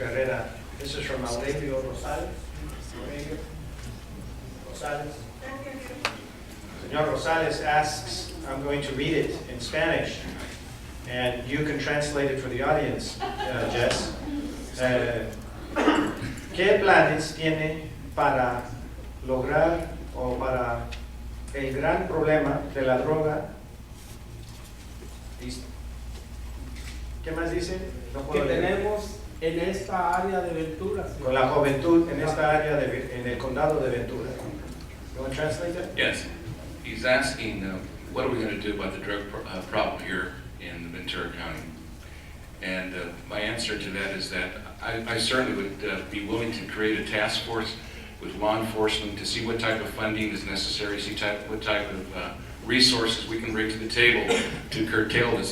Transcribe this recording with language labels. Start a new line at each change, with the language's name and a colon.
English: Herrera, this is from Aurelio Rosales. Aurelio Rosales. Senor Rosales asks, I'm going to read it in Spanish, and you can translate it for the audience, Jess.
Spanish: ¿Qué planes tiene para lograr o para el gran problema de la droga? ¿Qué más dice? No que puedo leer. tenemos en esta área de Ventura. Con la juventud en esta área, en el condado de Ventura.
English: You want to translate that? Yes. He's asking, what are we going to do about the drug problem here in Ventura County? And my answer to that is that I certainly would be willing to create a task force with law enforcement to see what type of funding is necessary, see what type of resources we can bring to the table to curtail this.